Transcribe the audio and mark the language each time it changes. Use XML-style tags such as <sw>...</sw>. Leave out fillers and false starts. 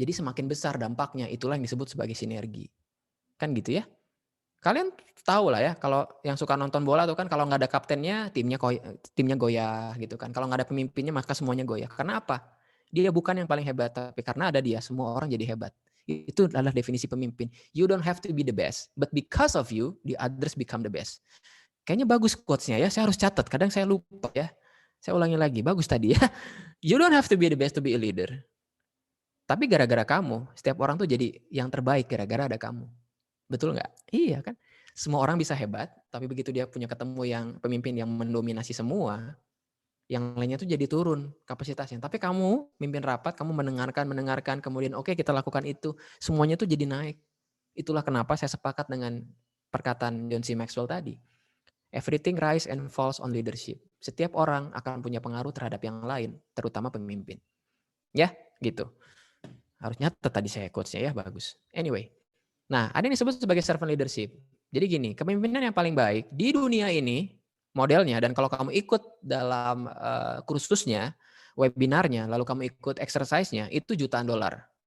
<id>Jadi semakin besar dampaknya, itulah yang disebut sebagai sinergi. Kan gitu ya? Kalian tahu lah ya, kalau yang suka nonton bola tuh kan kalau nggak ada kaptennya, timnya goyah gitu kan. Kalau nggak ada pemimpinnya maka semuanya goyah. Karena apa? Dia bukan yang paling hebat, tapi karena ada dia semua orang jadi hebat. Itu adalah definisi pemimpin.</id> <en>You don't have to be the best, but because of you, the others become the best.</en> <id>Kayaknya bagus quotes-nya ya, saya harus catat. Kadang saya lupa ya. Saya ulangi lagi, bagus tadi ya.</id> <en>You don't have to be the best to be a leader.</en> <id>Tapi gara-gara kamu, setiap orang tuh jadi yang terbaik gara-gara ada kamu. Betul nggak? Iya kan? Semua orang bisa hebat, tapi begitu dia punya ketemu yang pemimpin yang mendominasi semua, yang lainnya tuh jadi turun kapasitasnya. Tapi kamu mimpin rapat, kamu mendengarkan, kemudian oke, kita lakukan itu, semuanya tuh jadi naik. Itulah kenapa saya sepakat dengan perkataan John C. Maxwell tadi.</id> <en>Everything rise and falls on leadership.</en> <id>Setiap orang akan punya pengaruh terhadap yang lain, terutama pemimpin. Ya, gitu. Harus nyatet tadi saya quotes-nya ya, bagus. Anyway. Nah, ada yang disebut sebagai servant leadership. Jadi gini, kepemimpinan yang paling baik di dunia ini modelnya, dan kalau kamu ikut dalam kursusnya, webinarnya, lalu kamu ikut exercise-nya, itu jutaan dolar.</id>